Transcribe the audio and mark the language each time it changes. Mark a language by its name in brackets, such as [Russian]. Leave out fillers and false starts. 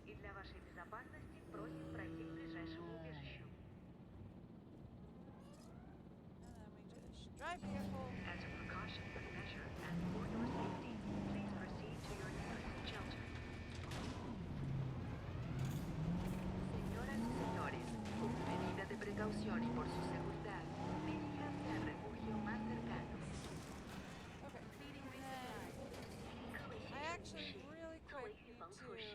[Russian] И для вашей безопасности просим пройти к ближайшему убежищу. [English] And then we just drive vehicle. As a precautionary measure and for your safety, please proceed to your nearest shelter. [Spanish] Señoras y señores, como medida de precaución y por su seguridad, diríjanse al refugio más cercano. [English] Okay. And then I actually really quick need to.